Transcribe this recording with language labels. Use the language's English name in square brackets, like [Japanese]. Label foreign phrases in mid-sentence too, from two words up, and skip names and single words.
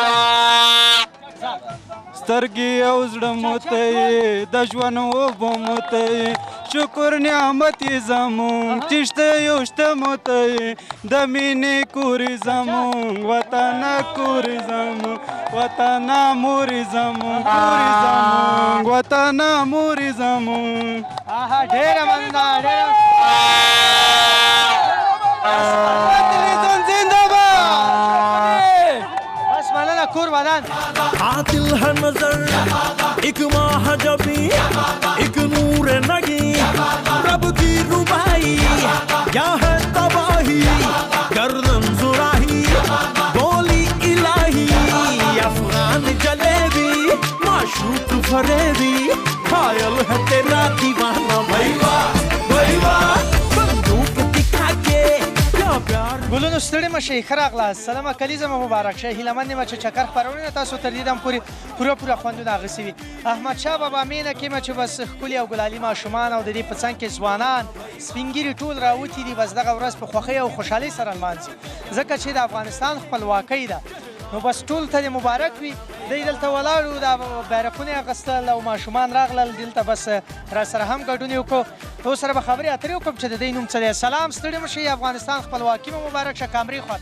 [Pashto] سترګې او زړه مو ته یې د ژوند اوبو مو ته یې شکر نعمت یې زمونږ چې شته یو شته مو ته یې د مینې کورې زمونږ وطنه کورې زمونږ وطنه مورې زمونږ کورې زمونږ وطنه مورې زمونږ ډېره مننه ډېره بس مننه کور ودان [Urdu] عادل ہے نظر ایک ماہ جبی ایک نور نگی رب کی ربائی کیا ہے تباہی گردن زراہی گولی الہی افغان جلیبی معشوق فریبی خیال ہے تیرا دیوانہ بھائیوا بھائیوا بندوق دکھا کے [Pashto] ګلونو ستړي مه شئ ښه راغلاست سلامه کلیزه مو مبارک شه هیله مند یم چې چکر خپرونې تاسو تر دې دم پورې پوره خوندونه اخیستي وي احمدشاه بابا مینه کې چې بس ښکلي او ګلالي ماشومان او د دې په څنګ کې ځوانان سپین ږیري ټول راوتي دي بس دغه ورځ په خوښۍ او خوشحالۍ سره لمانځي ځکه چې د افغانستان خپلواکۍ ده نو بس ټول ته دې مبارک وي دوی دلته ولاړو دا بیرغونه یې اخیستل او ماشومان راغلل دلته بس را سره هم ګډون یې وکړو تو سره به خبرې اترې وکړم چې د دوی نوم څه دی سلام ستړي مه شئ افغانستان خپلواکي مو مبارک شه کامرې خواته